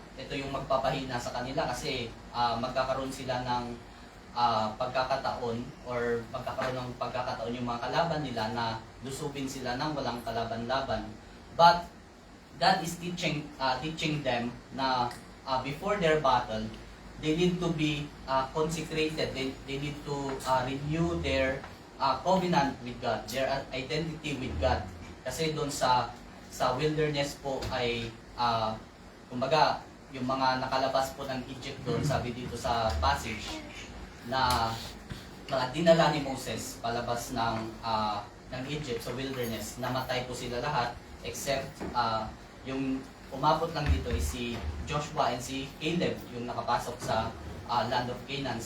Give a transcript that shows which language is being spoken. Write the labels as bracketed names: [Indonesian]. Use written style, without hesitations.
[Filipino] Ito yung magpapahina sa kanila kasi magkakaroon sila ng pagkakataon or magkakaroon ng pagkakataon yung mga kalaban nila na lusubin sila ng walang kalaban-laban. [English] But God is teaching them na before their battle, they need to be consecrated. They need to renew their covenant with God, their identity with God. [Filipino] Kasi doon sa wilderness po ay kumbaga yung mga nakalabas po ng Egypt doon, sabi dito sa passage na dinala ni Moses palabas ng Egypt sa wilderness. Namatay po sila lahat except yung umabot lang dito is si Joshua and si Caleb, yung nakapasok sa land of Canaan.